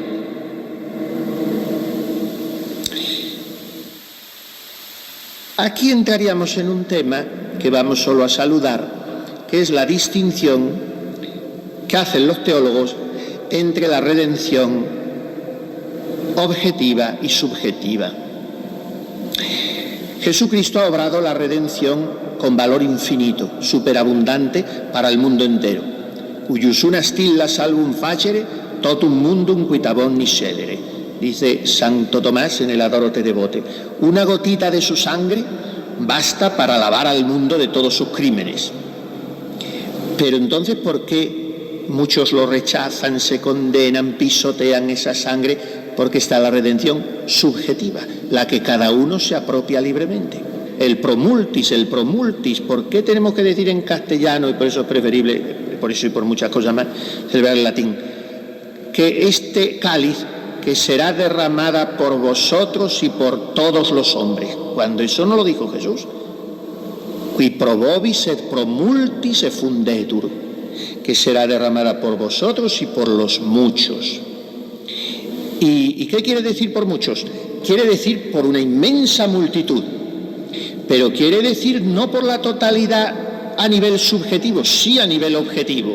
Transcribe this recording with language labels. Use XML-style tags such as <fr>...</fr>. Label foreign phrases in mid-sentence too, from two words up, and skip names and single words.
<es>Aquí entraríamos en un tema que vamos solo a saludar, que es la distinción que hacen los teólogos entre la redención objetiva y subjetiva. Jesucristo ha obrado la redención con valor infinito, superabundante para el mundo entero.</es> <la>Cuius una stilla salvum facere, totum mundum quitabon niscedere.</la> <es>Dice Santo Tomás en el Adoro te Devote. Una gotita de su sangre basta para lavar al mundo de todos sus crímenes. Pero entonces, ¿por qué muchos lo rechazan, se condenan, pisotean esa sangre? Porque está la redención subjetiva, la que cada uno se apropia libremente. El</es> <la>pro multis,</la> <es>¿por qué tenemos que decir en castellano, y por eso es preferible, por eso y por muchas cosas más, celebrar el latín, que este cáliz que será derramada por vosotros y por todos los hombres, cuando eso no lo dijo Jesús?</es> <la>Qui pro vobis et pro multis effundetur,</la> <es>que será derramada por vosotros y por los muchos. ¿Y qué quiere decir por muchos? Quiere decir por una inmensa multitud, pero quiere decir no por la totalidad a nivel subjetivo, sí a nivel objetivo.</es>